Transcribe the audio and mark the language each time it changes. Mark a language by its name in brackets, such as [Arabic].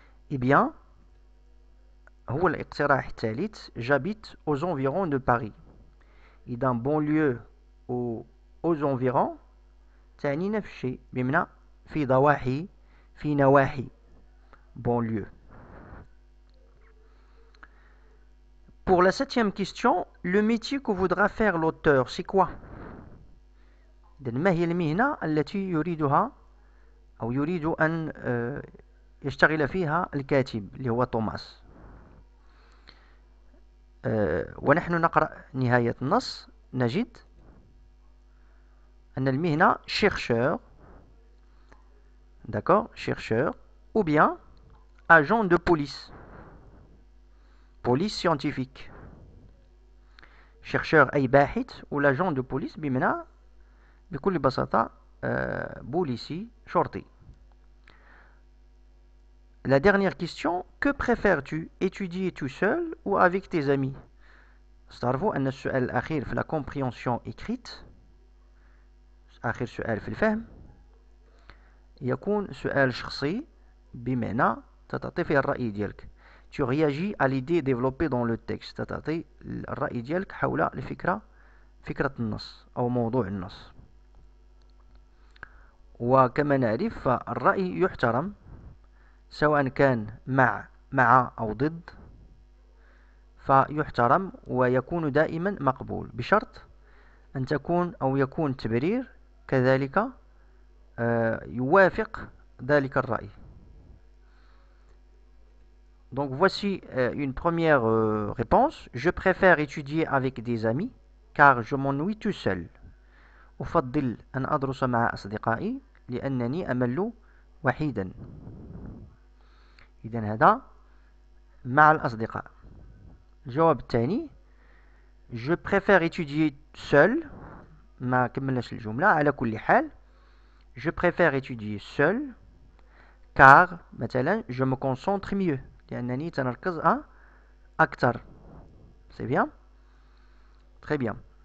[French] Eh bien, [Arabic] هو الاقتراح الثالث [French] j'habite aux environs de Paris. [Arabic] إذا banlieue aux environs تعني نفس الشيء بمعنى في ضواحي في نواحي banlieue. [French] Pour la 7e question, le métier que voudra faire l'auteur, c'est quoi? [Arabic] إذن ما هي المهنة التي يريدها أو يريد أن يشتغل فيها الكاتب اللي هو توماس؟ ونحن نقرأ نهاية النص نجد أن المهنة [French] chercheur, d'accord, chercheur, ou bien agent de police, police scientifique. [Arabic] chercheur أي باحث و l'agent de police بمعنى بكل بساطة بوليسي شرطي. [French] La dernière question, que préfères-tu, étudier tout seul ou avec tes amis? [Arabic] تعرفوا أن السؤال الأخير في la compréhension écrite، آخر سؤال في الفهم، يكون سؤال شخصي بمعنى تعطي فيه الرأي ديالك. [French] Tu réagis à l'idée développée dans le texte، [Arabic] تعطي الرأي ديالك حول الفكرة، فكرة النص أو موضوع النص. وكما نعرف فالرأي يحترم سواء كان مع أو ضد، فيحترم ويكون دائما مقبول بشرط أن تكون أو يكون التبرير كذلك يوافق ذلك الرأي. [French] Donc voici une première réponse. Je préfère étudier avec des amis car je m'ennuie tout seul. [Arabic] أفضل أن أدرس مع أصدقائي لأنني أمل وحيدا. إذن هذا مع الأصدقاء. الجواب الثاني [French] Je préfère étudier seul. [Arabic] ما كملناش الجملة. على كل حال [French] Je préfère étudier seul car [Arabic] مثلا [French] je me concentre mieux [Arabic] لأنني تنركز أكثر. [French] C'est bien. Très bien.